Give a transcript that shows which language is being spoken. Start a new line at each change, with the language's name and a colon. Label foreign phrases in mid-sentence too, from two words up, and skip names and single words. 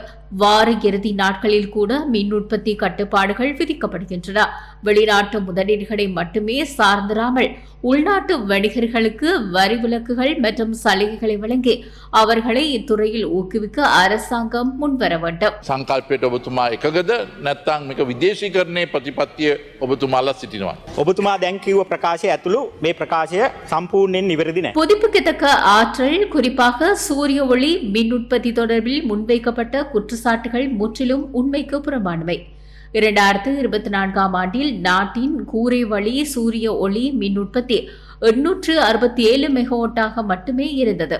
Tamil: வார இறுதி நாட்களில் கூட மின் உற்பத்தி கட்டுப்பாடுகள் விதிக்கப்படுகின்றன. வெளிநாட்டு முதலீடுகளை மட்டுமே சார்ந்திராமல் உள்நாட்டு வணிகர்களுக்கு வரி விலக்குகள் மற்றும் சலுகைகளை வழங்கி அவர்களை இத்துறையில் ஊக்குவிக்க அரசாங்கம் முன்வர வேண்டும்.
Sinhala: සංකල්පයට ඔබතුමා එකගද නැත්නම් මේක විදේශීකරණයේ ප්‍රතිපත්තිය ඔබතුමාලා සිටිනවා. ඔබතුමා දැන් කිව්ව ප්‍රකාශය ඇතුළු මේ ප්‍රකාශය සම්පූර්ණයෙන් නිවැරදි නැහැ.
Tamil: புதுப்பிக்கத்தக்க ஆற்றல் குறிப்பாக சூரிய ஒளி மின் உற்பத்தி தொடர்பில் முன்வைக்கப்பட்ட குற்றச்சாட்டுகள் முற்றிலும் உண்மைக்கு புறம்பானவை. 2024ஆம் ஆண்டில் நாட்டின் கூரை வழி சூரிய ஒளி மின் உற்பத்தி 867 மெகாவாட்டாக மட்டுமே இருந்தது.